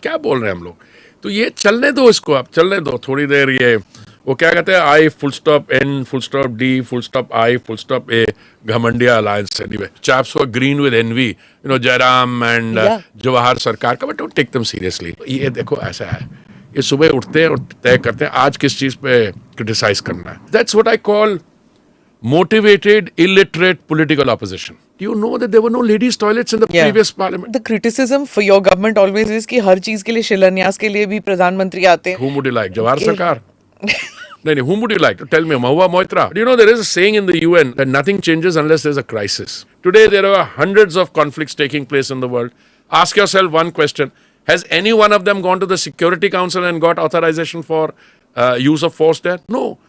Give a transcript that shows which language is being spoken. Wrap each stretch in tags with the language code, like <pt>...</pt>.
<hi>क्या बोल रहे हैं हम लोग? तो ये चलने दो, इसको आप चलने दो थोड़ी देर. ये वो क्या कहते हैं,</hi> <en>I full stop N full stop D full stop I full stop A Ghamandiya alliance anyway. Chaps were green with envy, you know, Jairam and Jawahar Sarkar का, but don't take them seriously.</en> <hi>ये देखो ऐसा है, ये सुबह उठते हैं और तय करते हैं आज किस चीज पे क्रिटिसाइज करना है.</hi> <en>That's what I call motivated, illiterate political opposition. Do you know that there were no ladies' toilets in the previous parliament? The criticism for your government always is</en> <hi>कि हर चीज के लिए शिलान्यास के लिए भी प्रधानमंत्री आते हैं.</hi> <en>Whom would you like? Jawahar Sarkar? No, whom would you like? Tell me, Mahua Moitra. Do you know there is a saying in the UN that nothing changes unless there's a crisis? Today there are hundreds of conflicts taking place in the world. Ask yourself one question. Has any one of them gone to the Security Council and got authorization for use of force there? No.</en>